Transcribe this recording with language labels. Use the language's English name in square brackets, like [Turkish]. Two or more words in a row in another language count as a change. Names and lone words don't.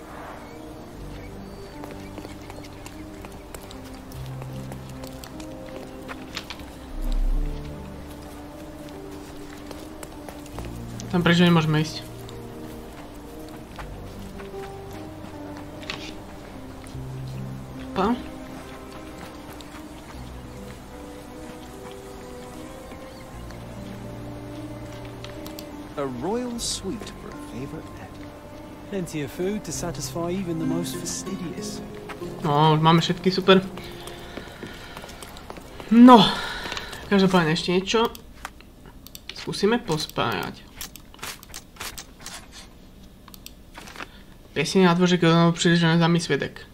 [Slovak] Tam prečo nemôžeme ísť? Opa. [English] A royal suite for a favorite pet. Plenty of food to satisfy even the most fastidious. [Slovak] No, máme všetky, super. No, každopádne ešte niečo. Skúsime pospájať. Piesne na dvoře GILDENOV príliš neznámy svedek.